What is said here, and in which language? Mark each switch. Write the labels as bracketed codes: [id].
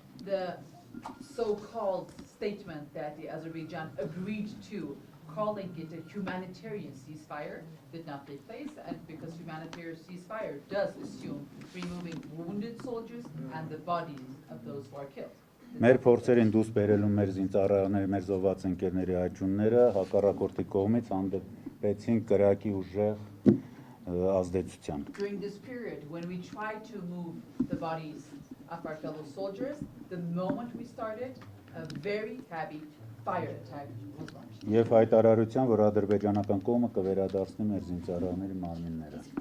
[en] The so-called statement that the Azerbaijan agreed to, calling it a humanitarian ceasefire, did not take place, and because humanitarian ceasefire does assume removing wounded soldiers and the bodies of those who are killed. [hy] Մեր փորձերին դուրս բերելու մեր զինծառայողների, մեր զոհված ընկերների աճյունները հակառակորդի կողմից հանդեպեցին կրակի ուժեղ ազդեցության։ [en] During this period, when we tried to move the bodies of our fellow soldiers, the moment we started, a very heavy fire attack was launched. [hy] Եվ հայտարարության, որ ադրբեջանական կողմը կվերադարձնի մեր զինծառայողների մարմինները։